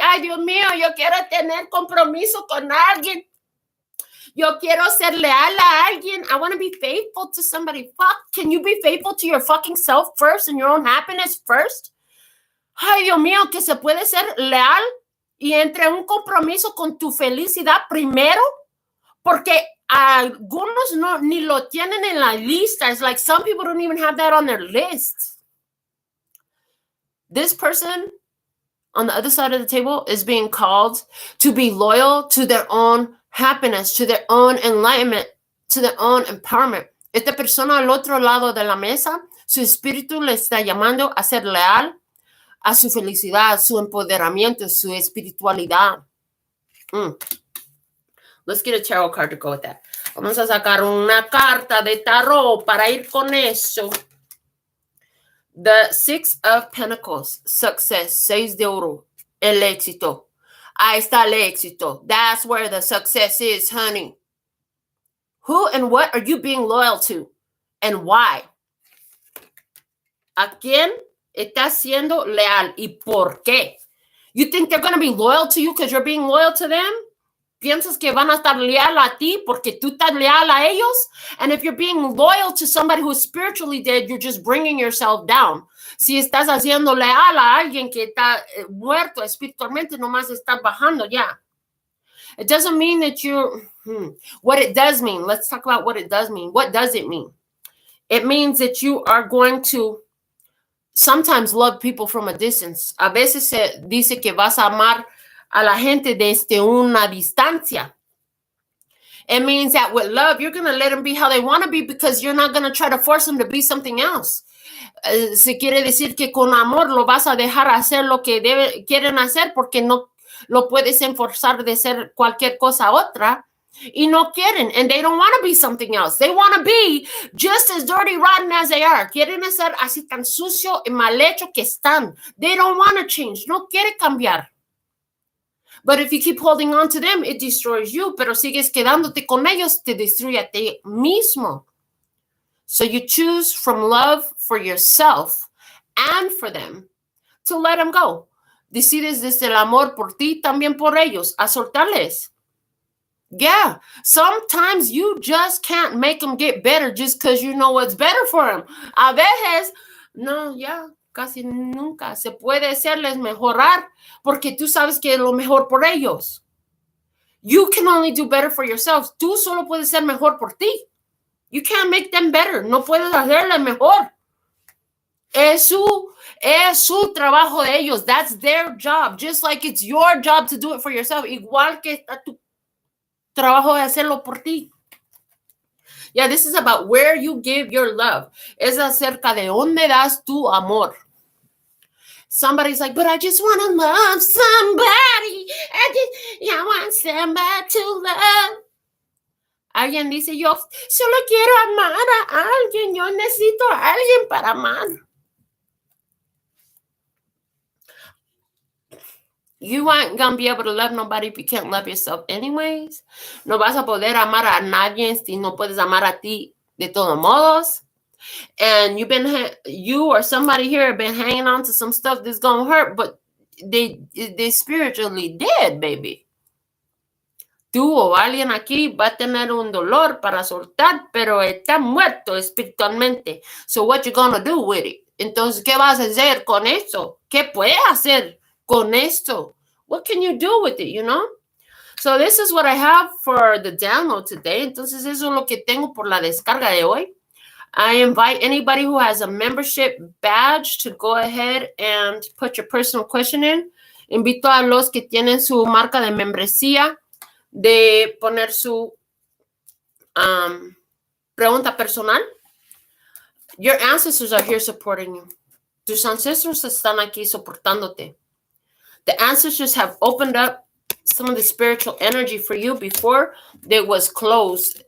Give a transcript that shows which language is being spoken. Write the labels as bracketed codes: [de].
[es] Ay, Dios mío, yo quiero tener compromiso con alguien. Yo quiero ser leal a alguien. [en] I want to be faithful to somebody. Fuck, can you be faithful to your fucking self first and your own happiness first? [es] Ay, Dios mío, que se puede ser leal y entre un compromiso con tu felicidad primero, porque algunos no, ni lo tienen en la lista. [en] It's like some people don't even have that on their list. This person on the other side of the table is being called to be loyal to their own happiness, to their own enlightenment, to their own empowerment. [es] Esta persona al otro lado de la mesa Su espíritu le está llamando a ser leal a su felicidad, su empoderamiento, su espiritualidad. [en] Let's get a tarot card to go with that. [es] Vamos a sacar una carta de tarot para ir con eso. [en] The Six of Pentacles, success, [es] 6 de oro, el éxito. Ahí está el éxito. [en] That's where the success is, honey. Who and what are you being loyal to? And why? [es] ¿A quién estás siendo leal y por qué? [en] You think they're going to be loyal to you because you're being loyal to them? [es] ¿Piensas que van a estar leal a ti porque tú estás leal a ellos? [en] And if you're being loyal to somebody who's spiritually dead, you're just bringing yourself down. [es] Si estás haciendo leal a alguien que está muerto espiritualmente, nomás estás bajando ya. [en] It doesn't mean that you're... What it does mean, let's talk about what it does mean. What does it mean? It means that you are going to sometimes love people from a distance. [es] A veces se dice que vas a amar a la gente desde una distancia. [en] It means that with love, you're going to let them be how they want to be because you're not going to try to force them to be something else. [es] Se quiere decir que con amor lo vas a dejar hacer lo que quieren hacer porque no lo puedes enforzar de ser cualquier cosa otra. Y no quieren, [en] and they don't want to be something else. They want to be just as dirty, rotten as they are. [es] Quieren ser así tan sucio y mal hecho que están. [en] They don't want to change. [es] No quiere cambiar. [en] But if you keep holding on to them, it destroys you. [es] Pero sigues quedándote con ellos, te destruye a ti mismo. [en] So you choose from love for yourself and for them to let them go. [es] Decides desde el amor por ti, también por ellos, a soltarles. [en] Yeah, sometimes you just can't make them get better just because you know what's better for them. [es] A veces, no, ya, casi nunca se puede hacerles mejorar porque tú sabes que es lo mejor por ellos. [en] You can only do better for yourself. [es] Tú solo puedes ser mejor por ti. [en] You can't make them better. [es] No puedes hacerles mejor. Es su trabajo de ellos. [en] That's their job. Just like it's your job to do it for yourself. [es] Igual que está tu trabajo de hacerlo por ti. [en] Yeah, this is about where you give your love. [es] Es acerca de dónde das tu amor. [en] Somebody's like, but I just want to love somebody. I want somebody to love. [es] Alguien dice, yo solo quiero amar a alguien. Yo necesito a alguien para amar. [en] You aren't going to be able to love nobody if you can't love yourself anyways. [es] No vas a poder amar a nadie si no puedes amar a ti de todos modos. [en] And you or somebody here have been hanging on to some stuff that's going to hurt, but they spiritually dead, baby. [es] Tú o alguien aquí va a tener un dolor para soltar, pero está muerto espiritualmente. [en] So what you going to do with it? [es] Entonces, ¿qué vas a hacer con eso? ¿Qué puedes hacer con esto? [en] What can you do with it, you know? So this is what I have for the download today. [es] Entonces eso es lo que tengo por la descarga de hoy. [en] I invite anybody who has a membership badge to go ahead and put your personal question in. [es] Invito a los que tienen su marca de membresía de poner su pregunta personal. [en] Your ancestors are here supporting you. [es] Tus ancestros están aquí soportándote. [en] The ancestors have opened up some of the spiritual energy for you before it was closed.